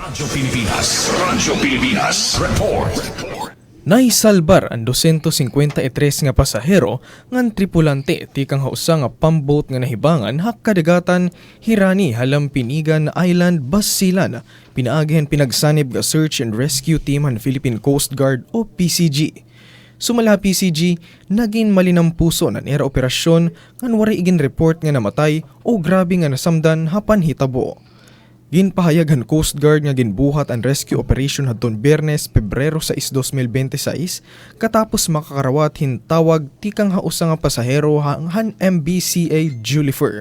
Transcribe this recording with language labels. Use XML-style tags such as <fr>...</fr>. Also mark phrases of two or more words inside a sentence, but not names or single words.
<war>Radyo Pilipinas Report. Naisalbar ang 253 nga pasahero ngan tripulante tikang hausa nga</war> <en>pump boat</en> <war>nga nahibangan hakadagatan Hirani halang Pinigan Island, Basilan. Pinaagihan pinagsanib nga</war> <en>search and rescue team</en> <war>han Philippine Coast Guard o PCG. Sumala PCG, naging malinampuso na nera operasyon ngan waray igin report nga namatay o grabe nga nasamdan hapan hitabo. Ginpahayag han Coast Guard nga ginbuhat ang</war> <en>rescue operation</en> <war>hadton Biyernes, Pebrero 6, 2026 katapos makakarawat hintawag tikang hausa nga pasahero han MBCA Julifer.</war>